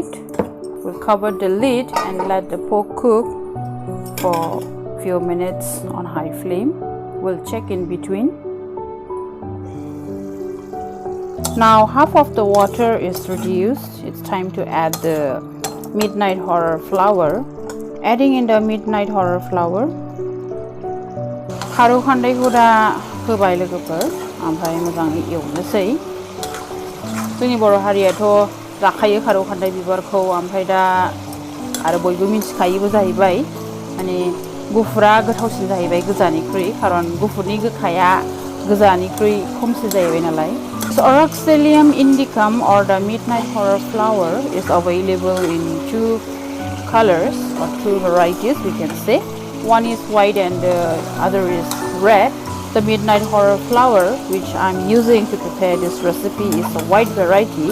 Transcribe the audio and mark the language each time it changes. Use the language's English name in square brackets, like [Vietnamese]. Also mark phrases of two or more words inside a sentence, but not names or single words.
[English] We'll cover the lid and let the pork cook for a few minutes on high flame. We'll check in between. Now half of the water is reduced. It's time to add the midnight horror flower. Adding in the midnight horror flower. [Bodo] Karu khandai guda hobai logopor, amfai mojangai ewnोसै. जोंनि बर' हारियाथ' जाखायो खारौ खान्दाय बिबारखौ, ओमफ्राय दा आरो बयबो मिथिखायोबो जाहैबाय, माने गुफुरा गोथावसिन जाहैबाय गोजानिख्रुइ, खारन गुफुरनि गोखाया गोजानिख्रुइ खमसिन जाहैबाय नालाय. [English] So Oroxylum Indicum, or the midnight horror flower, is available in 2 colors or 2 varieties, we can say. One is white and the other is red. The midnight horror flower, which I'm using to prepare this recipe, is a white variety.